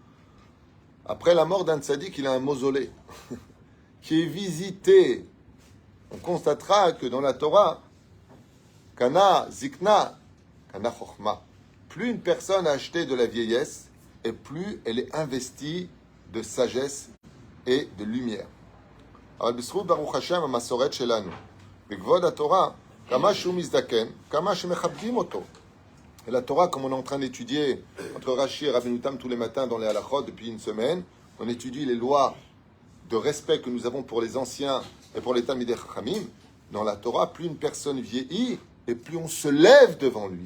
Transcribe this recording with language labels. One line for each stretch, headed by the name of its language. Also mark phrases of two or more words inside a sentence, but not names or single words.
French: Après la mort d'un tzaddik, il a un mausolée qui est visité. On constatera que dans la Torah,
Hebrew: קנה זקנה, קנה חכמה,
French: plus une personne a acheté de la vieillesse, et plus elle est investie de sagesse et de lumière.
Hebrew: אבל בזכות ברוך השם המסורת שלנו, בכבוד התורה, כמה שהוא מזדקן, כמה שמכבדים אותו.
French: Et la Torah, comme on est en train d'étudier entre Rashi et Rabbeinu Tam tous les matins dans les halachot depuis une semaine, on étudie les lois de respect que nous avons pour les anciens et pour les
Hebrew: תלמידי חכמים.
French: Dans la Torah, plus une personne vieillit et plus on se lève devant lui.